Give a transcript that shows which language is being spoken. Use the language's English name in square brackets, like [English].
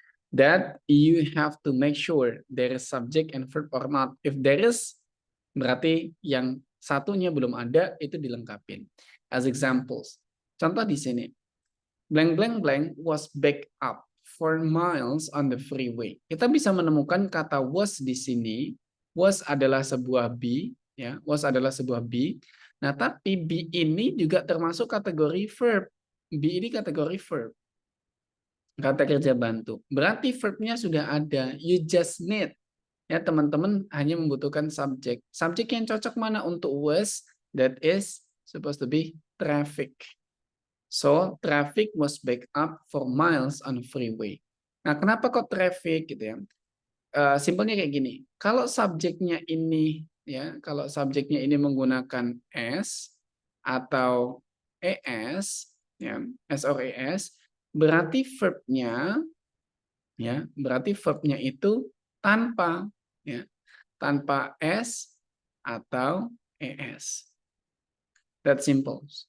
[English] That you have to make sure there is subject and verb or not. If there is, [Indonesian] berarti yang satunya belum ada, itu dilengkapin. [English] As examples. [Indonesian] Contoh di sini. [English] Blank blank blank was backed up for miles on the freeway. [Indonesian] Kita bisa menemukan kata was di sini. Was adalah sebuah be, ya. Was adalah sebuah be. Nah, tapi be ini juga termasuk kategori verb. Be ini kategori verb. Kata kerja bantu. Berarti verbnya sudah ada. [English] You just need. [Indonesian] Ya, teman-teman hanya membutuhkan subjek. Subjek yang cocok mana untuk was? [English] That is supposed to be traffic. So, traffic was backed up for miles on freeway. [Indonesian] Nah, kenapa kok traffic gitu ya? Simpelnya kayak gini. Kalau subjeknya ini ya, kalau subjeknya ini menggunakan s atau es, ya, [English] s or es, [Indonesian] berarti verbnya ya, berarti verbnya itu tanpa ya, tanpa s atau es. [English] That simple.